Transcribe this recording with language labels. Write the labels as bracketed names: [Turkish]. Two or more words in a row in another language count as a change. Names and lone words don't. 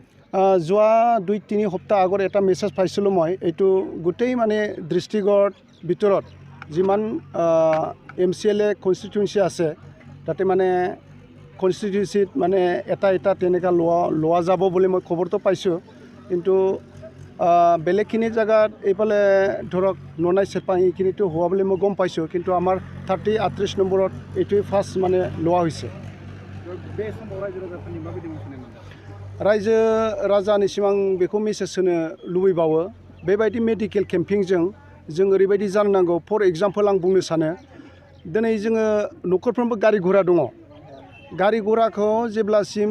[Assamese] যোৱা 2-3 সপ্তাহ আগত এটা মেছেজ পাইছিলোঁ মই এইটো গোটেই মানে ডিষ্ট্ৰিক্টৰ ভিতৰত যিমান MCLA কনষ্টিটুৱেঞ্চি আছে তাতে মানে কনষ্টিটুৱেঞ্চিত মানে এটা তেনেকুৱা লোৱা যাব বুলি মই খবৰটো পাইছোঁ কিন্তু বেলেগখিনি জেগাত এইফালে ধৰক ননাই চেৰপা এইখিনিতো হোৱা বুলি মই গম পাইছোঁ কিন্তু আমাৰ 38 নম্বৰত এইটোৱে ফাৰ্ষ্ট মানে লোৱা হৈছে [Bodo] रायजो राजानिसिम आं बेखौ मेसेज होनो लुबैबावो बेबायदि मेडिकेल केम्पिंजों जों ओरैबायदि जानो नांगौ [English] for example [Bodo] आं बुंनो सानो दिनै जोङो न'खरफ्रोमबो गारि घोड़ा दङ गारि घोड़ाखौ जेब्लासिम